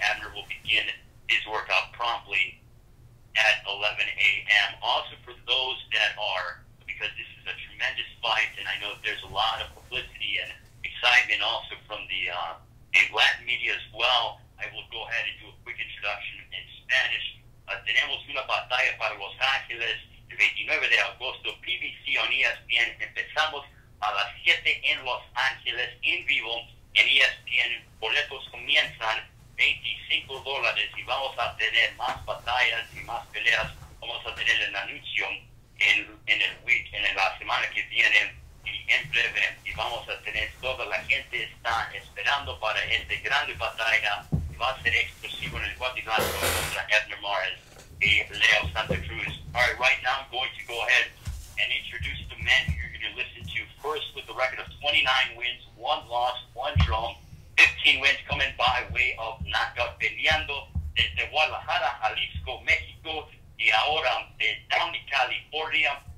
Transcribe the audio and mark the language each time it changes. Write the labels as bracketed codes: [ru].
[en] Abner will begin his workout promptly at 11 a.m. Also, for those that are, because this is a tremendous fight, and I know there's a lot of publicity and excitement also from the Latin media as well, I will go ahead and do a quick introduction in Spanish. [es] Tenemos una batalla para Los Ángeles el 29 de agosto, BBC on ESPN. Empezamos a las 7 en Los Ángeles en vivo en ESPN. Boletos comienzan $25 y vamos a tener más batallas y más peleas. Vamos a tener el anuncio en la semana que viene y en breve, y vamos a tener toda la gente está esperando para esta grande batalla. Va a ser exclusivo en el cuadrilátero contra Abner Mares y Leo Santa Cruz. [en] All right, right now I'm going to go ahead and introduce the men you're going to listen to first, with a record of 29 wins, 1 loss, 1 draw, 15 wins coming by way of knockout, [es] peleando desde Guadalajara, Jalisco, Mexico, y ahora de Downey, California.